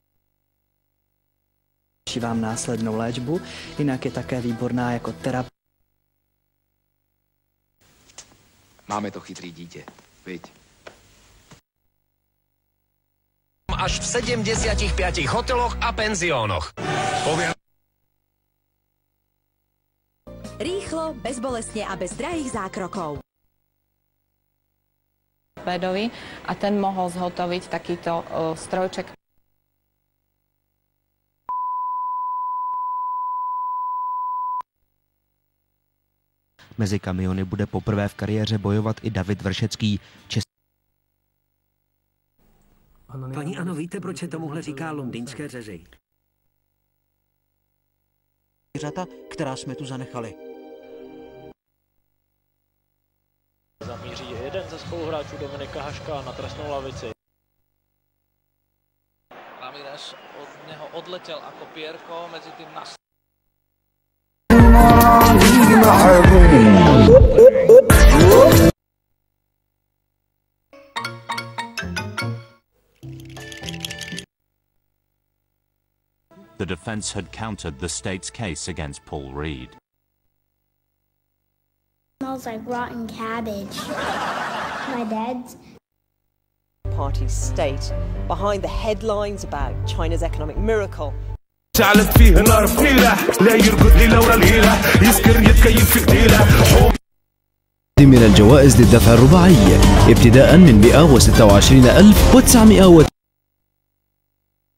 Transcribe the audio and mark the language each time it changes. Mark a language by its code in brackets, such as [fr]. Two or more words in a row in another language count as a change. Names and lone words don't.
[cs] Vám následnou léčbu, jinak je také výborná jako terapie. Máme to chytrý dítě, viď? [sk] Až v 75 hoteloch a penzionoch. Rýchlo, bezbolestně a bez drahých zákrokov. Vedovi a ten mohol zhotoviť takýto strojček. [cs] Mezi kamiony bude poprvé v kariéře bojovat i David Vršecký. Paní Ano, víte, proč se tomuhle říká londýnské řezy? Zvířata, která jsme tu zanechali. Zamíří jeden ze spoluhráčů Dominika Haška na trestnou lavici. Ramirez od něho odletěl jako Pierko, mezi tím nas... [en] The defense had countered the state's case against Paul Reed. Smells like rotten cabbage. My dad's. Party state behind the headlines about China's economic miracle. [ar] شعلت فيه نار فنيلة لا يرقد ليلة ورا ليلة يسكر يتكيف في قتيلة من الجوائز للدفع الرباعي ابتداء من 126,900